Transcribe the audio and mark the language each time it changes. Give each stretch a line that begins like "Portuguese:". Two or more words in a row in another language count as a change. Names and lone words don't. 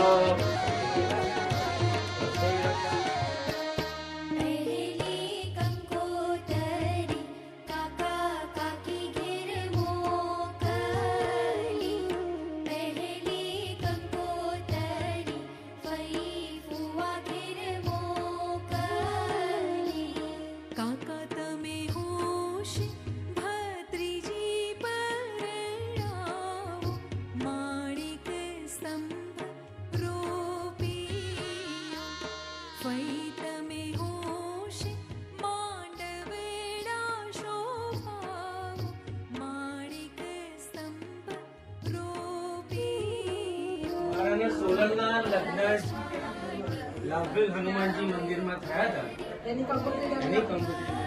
Gujarati: પહેલી કંકોતરી કાકા કાકી ઘેર મોકલી પહેલી કંકોતરી ફઈ ફુઆ ઘેર મોકલી કાકા તમે હોશ ભત્રીજી પરણાવો માણિક સ્તંભ રોપિયો ફઈ તમે હોશ માંડવેડા શોભાવો માણિક સ્તંભ રોપિયો અને સોલંગના લગ્ન લાભવેલ હનુમાનજી મંદિરમાં થયા હતા એની કંકોત્રી